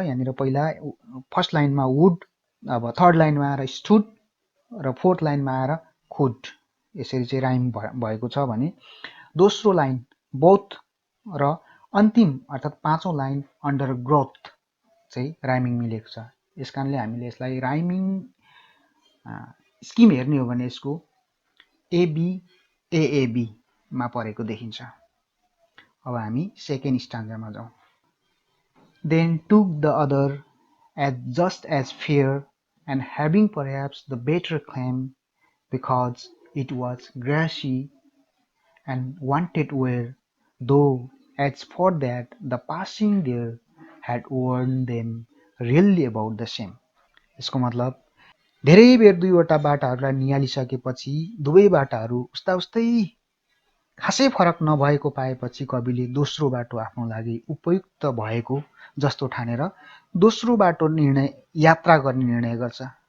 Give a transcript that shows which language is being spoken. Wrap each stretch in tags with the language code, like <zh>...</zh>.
<ne>यहाँनिर पहिला फर्स्ट लाइनमा वुड, अब थर्ड लाइनमा आएर स्टुड र फोर्थ लाइनमा आएर खुड, यसरी चाहिँ राइम भएको छ भने दोस्रो लाइन बोथ र अन्तिम अर्थात् पाँचौँ लाइन अन्डर ग्रोथ चाहिँ राइमिङ मिलेको छ। यस कारणले हामीले यसलाई राइमिङ स्किम हेर्ने हो भने यसको एबी एएबीमा परेको देखिन्छ। अब हामी सेकेन्ड स्टान्जामा जाउँ।</ne> <en>Then took the other as just as fair, and having perhaps the better claim, because it was grassy and wanted wear, though as for that the passing there had worn them really about the same.</en> <ne>यसको मतलब धेरै बेर दुईवटा बाटाहरूलाई निहालिसकेपछि दुवै बाटाहरू उस्ता उस्तै खासै फरक नभएको पाएपछि कविले दोस्रो बाटो आफ्नो लागि उपयुक्त भएको जस्तो ठानेर दोस्रो बाटो यात्रा गर्ने निर्णय गर्छ।</ne>